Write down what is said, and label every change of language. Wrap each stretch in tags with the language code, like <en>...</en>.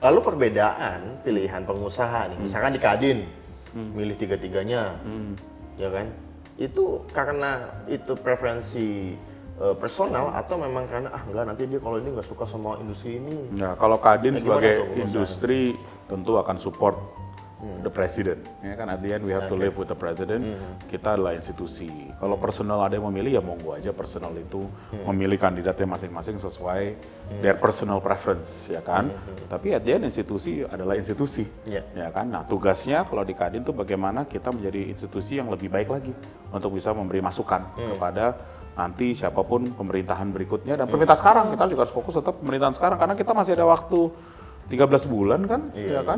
<id>Lalu perbedaan pilihan pengusaha nih, misalkan di Kadin milih tiga-tiganya, ya kan? Itu karena itu preferensi personal atau memang karena enggak nanti dia kalau ini nggak suka sama industri ini. Nah, kalau Kadin sebagai industri tentu akan</id> <en>support the president.</en> <id>Ya kan</id> <en>at the end we have to live with the president.</en> <id>Kita adalah institusi. Kalau personal ada yang memilih ya monggo aja personal itu memilih kandidatnya masing-masing sesuai</id> <en>their personal preference</en> <id>ya kan. Tapi</id> <en>at the end</en> <id>institusi adalah institusi. Ya kan. Nah, tugasnya kalau di Kadin tuh bagaimana kita menjadi institusi yang lebih baik lagi untuk bisa memberi masukan kepada nanti siapapun pemerintahan berikutnya dan pemerintah sekarang kita juga harus fokus tetap pemerintahan sekarang karena kita masih ada waktu 13 bulan kan, ya kan?</id>